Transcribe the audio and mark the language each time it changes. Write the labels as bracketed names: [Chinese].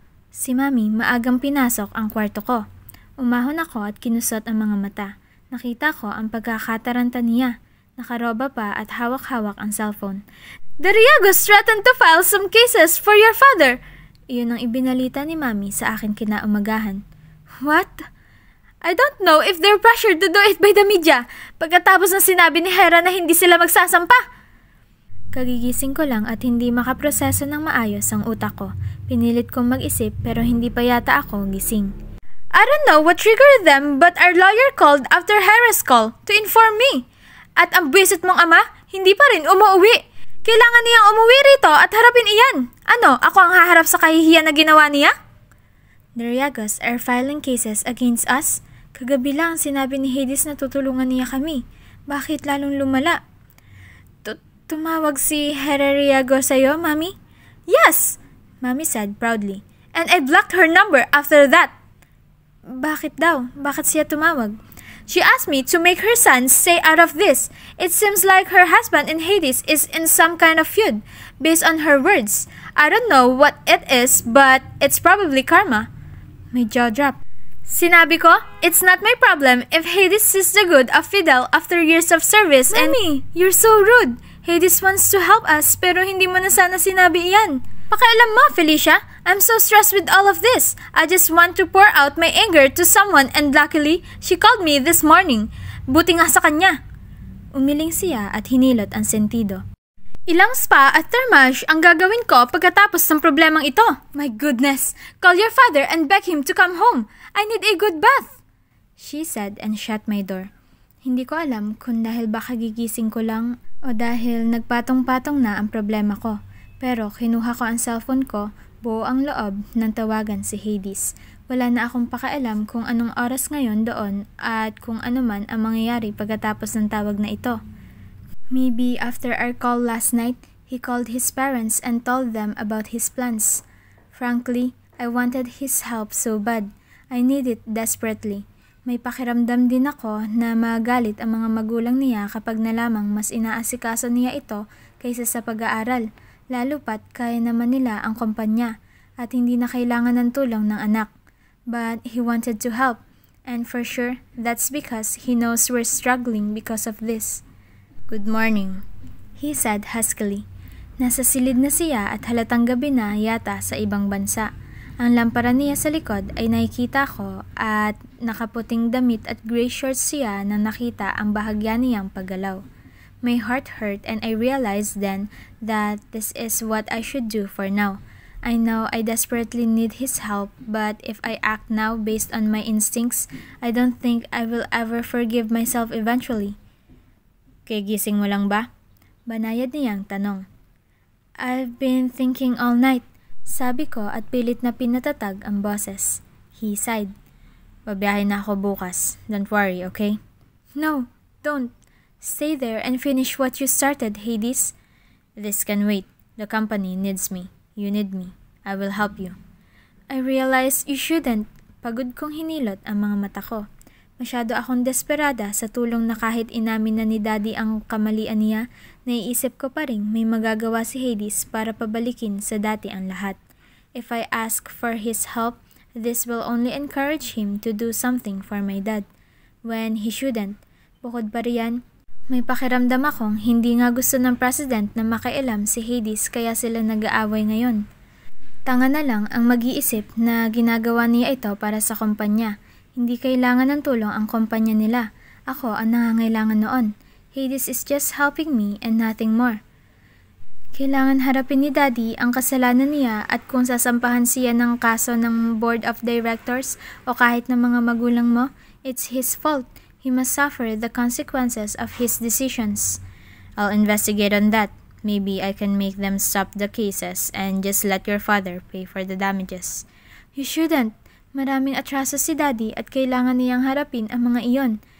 [Filipino] Si Mami maagang pinasok ang kwarto ko. Umahon ako at kinusot ang mga mata. Nakita ko ang pagkakataranta niya. Nakaroba pa at hawak-hawak ang cellphone. [English] The Riagos threatened to file some cases for your father! [Filipino] Iyon ang ibinalita ni Mami sa akin kinaumagahan. [English] What? I don't know if they're pressured to do it by the media. [Filipino] Pagkatapos ng sinabi ni Hera na hindi sila magsasampa. Kagigising ko lang at hindi makaproseso ng maayos ang utak ko. Pinilit kong mag-isip pero hindi pa yata ako gising. [English] I don't know what triggered them but our lawyer called after Hera's call to inform me. [Filipino] At ang buwisit mong ama, hindi pa rin umuwi. Kailangan niyang umuwi rito at harapin iyan. Ano, ako ang haharap sa kahihiyan na ginawa niya? [English] The Riagos are filing cases against us. [Filipino] Kagabi lang sinabi ni Hades na tutulungan niya kami. Bakit lalong lumala? Tumawag si Herreriago sa'yo, Mami? [English] Yes, Mami said proudly. And I blocked her number after that. [Filipino] Bakit daw? Bakit siya tumawag? [English] She asked me to make her son stay out of this. It seems like her husband in Hades is in some kind of feud, based on her words. I don't know what it is, but it's probably karma. My jaw dropped. [Filipino] Sinabi ko, [English] it's not my problem if Hades sees the good of Fidel after years of service. Mami, you're so rude. Hades wants to help us [Filipino] pero hindi mo na sana sinabi iyan. Pakialam mo, [English] Felicia. I'm so stressed with all of this. I just want to pour out my anger to someone and luckily, she called me this morning. [Filipino] Buti nga sa kanya. Umiling siya at hinilot ang sentido. Ilang spa at thermage ang gagawin ko pagkatapos ng problemang ito. [English] My goodness! Call your father and beg him to come home. I need a good bath. She said and shut my door. [Filipino] Hindi ko alam kung dahil baka gigising ko lang o dahil nagpatong-patong na ang problema ko. Pero kinuha ko ang cellphone ko, buo ang loob ng tawagan si Hades. Wala na akong pakialam kung anong oras ngayon doon at kung ano man ang mangyayari pagkatapos ng tawag na ito. [English] Maybe after our call last night, he called his parents and told them about his plans. Frankly, I wanted his help so bad. I need it desperately. [Filipino] May pakiramdam din ako na magalit ang mga magulang niya kapag nalamang mas inaasikaso niya ito kaysa sa pag-aaral, lalo pat kaya naman nila ang kumpanya at hindi na kailangan ng tulong ng anak. [English] But he wanted to help, and for sure, that's because he knows we're struggling because of this. Good morning, he said huskily. [Filipino] Nasa silid na siya at halatang gabi na yata sa ibang bansa. Ang lampara niya sa likod ay nakikita ko at nakaputing damit at gray shorts siya na nakita ang bahagya niyang paggalaw. [English] My heart hurt and I realized then that this is what I should do for now. I know I desperately need his help, but if I act now based on my instincts, I don't think I will ever forgive myself eventually. [Filipino] Kagising mo lang ba? Banayad niyang tanong. [English] I've been thinking all night, [Filipino] sabi ko at pilit na pinatatag ang boses. [English] He sighed. [Filipino] Babiyahe na ako bukas. [English] Don't worry, okay? No, don't. Stay there and finish what you started, Hades. This can wait. The company needs me. You need me. I will help you. I realize you shouldn't. [Filipino] Pagod kong hinilot ang mga mata ko. Masyado akong desperada sa tulong na kahit inamin na ni Daddy ang kamalian niya, naiisip ko pa rin may magagawa si Hades para pabalikin sa dati ang lahat. [English] If I ask for his help, this will only encourage him to do something for my dad. When he shouldn't. [Filipino] Bukod pa riyan, may pakiramdam akong hindi nga gusto ng president na makialam si Hades kaya sila nag-aaway ngayon. Tanga na lang ang mag-iisip na ginagawa niya ito para sa kumpanya. Hindi kailangan ng tulong ang kumpanya nila. Ako ang nangangailangan noon. [English] Hades is just helping me and nothing more. [Filipino] Kailangan harapin ni Daddy ang kasalanan niya at kung sasampahan siya ng kaso ng board of directors o kahit ng mga magulang mo, [English] it's his fault. He must suffer the consequences of his decisions. I'll investigate on that. Maybe I can make them stop the cases and just let your father pay for the damages. You shouldn't. [Filipino] Maraming atraso si Daddy at kailangan niyang harapin ang mga iyon.